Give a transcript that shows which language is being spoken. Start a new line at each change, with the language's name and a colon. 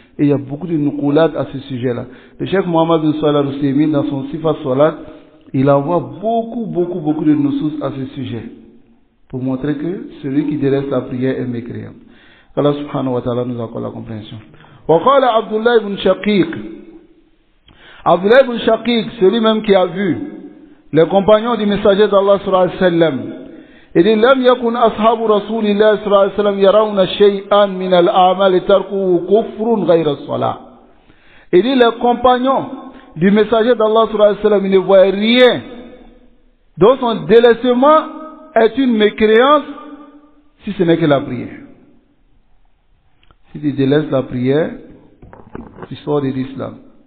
French: Et il y a beaucoup de nukulat à ce sujet-là. Le Cheikh Mohammed bin Salih al-Husaymin, dans son Sifat Salat, il envoie beaucoup de nusus à ce sujet. Pour montrer que celui qui délaisse la prière est mécréant. Allah subhanahu wa ta'ala nous accorde la compréhension. وقال Abdullah ibn Shaqiq. Abdullah ibn Shaqiq, celui-même qui a vu les compagnons du messager d'Allah sallallahu alayhi wa sallam. Il dit,
Arabic: لم يكن أصحاب رسول الله صلى الله عليه وسلم يرون شيئا من الأعمال تركه كفر غير الصلاة.
French: Il dit, les compagnons du messager d'Allah sallallahu alayhi wa sallam, ils ne voient rien dont son délaissement est une mécréance si ce n'est que la prière. Si tu délaisses la prière, tu sors de l'islam.